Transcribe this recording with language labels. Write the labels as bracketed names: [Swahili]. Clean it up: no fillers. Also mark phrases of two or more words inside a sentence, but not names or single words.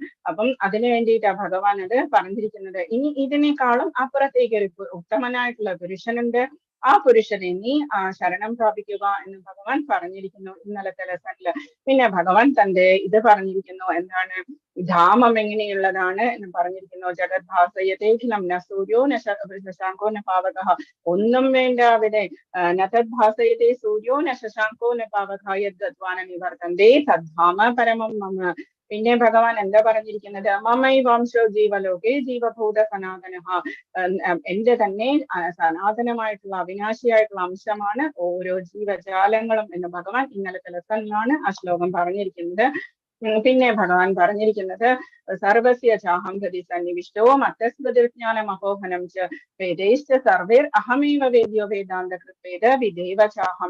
[Malayalam] അപ്പം അതിനു വേണ്ടിയിട്ടാണ് ഭഗവാൻ അത് പറഞ്ഞിരിക്കുന്നത്. ഇനി ഇതിനേക്കാളും അപ്പുറത്തേക്ക് ഒരു ഉത്തമനായിട്ടുള്ള പുരുഷനുണ്ട്. ആ പുരുഷനെ നീ ശരണം പ്രാപിക്കുക എന്ന് ഭഗവാൻ പറഞ്ഞിരിക്കുന്നു ഇന്നലത്തെ ലെസണില്. പിന്നെ ഭഗവാൻ തന്റെ ഇത് പറഞ്ഞിരിക്കുന്നു. എന്താണ്? ധാമം എങ്ങനെയുള്ളതാണ് എന്ന് പറഞ്ഞിരിക്കുന്നു. [Sanskrit] जगद्भासयतेखिलं न सूर्यो न शशाङ्को न पावकः. [Malayalam] ഒന്നും വേണ്ട അവിടെ. [Sanskrit] नतद्भासयते सूर्यो न शशाङ्को न पावकः यद्गत्वान निवर्तन्ते तद्धाम परमं मम. [Malayalam] പിന്നെ ഭഗവാൻ എന്താ പറഞ്ഞിരിക്കുന്നത്? [Sanskrit] ममै वंशो जीवलोके जीवभूत सनातनः. [Malayalam] എന്റെ തന്നെ സനാതനമായിട്ടുള്ള അവിനാശിയായിട്ടുള്ള അംശമാണ് ഓരോ ജീവജാലങ്ങളും എന്ന് ഭഗവാൻ ഇന്നലത്തെ ലെസണിലാണ് ആ ശ്ലോകം പറഞ്ഞിരിക്കുന്നത്. പിന്നെ ഭഗവാൻ പറഞ്ഞിരിക്കുന്നത് [Sanskrit] सर्वस्य चाहं गति सन्निविष्टो मत्तस्मृतिज्ञान महोहनं च वेदैश्च सर्वेर् अहमेव वेद्यो वेदान्त कृत्वेद विदेव चाहं.